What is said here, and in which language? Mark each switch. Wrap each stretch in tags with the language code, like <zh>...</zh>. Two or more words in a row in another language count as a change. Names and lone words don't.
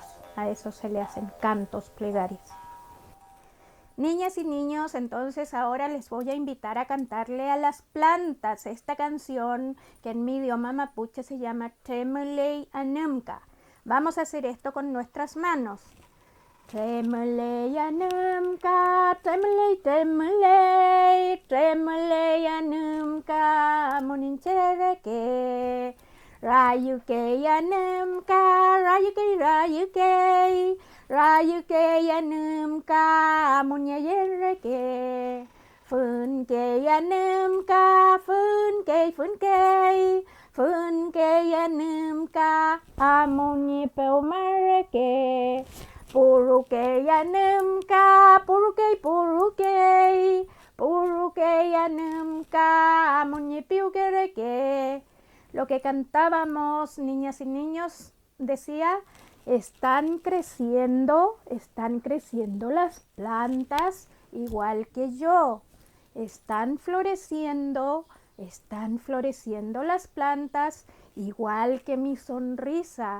<es>A eso se le hacen cantos, plegarias. Niñas y niños, entonces ahora les voy a invitar a cantarle a las plantas esta canción que en mi idioma mapuche se llama Tremulei Anumka. Vamos a hacer esto con nuestras manos.</es> <arn>Tremulei Anumka, tremulei, tremulei, tremulei Anumka, muninchereke. Rayuke Anumka, rayuke, rayuke, rayuke Anumka, munyayereke. Funke Anumka, funke, funke, funke Anumka, amunyipeumareke. Puruke Anumka, puruke, puruke, puruke Anumka, amunyipiukereke.</arn> <es>Lo que cantábamos, niñas y niños, decía, están creciendo las plantas igual que yo. Están floreciendo las plantas igual que mi sonrisa.</es>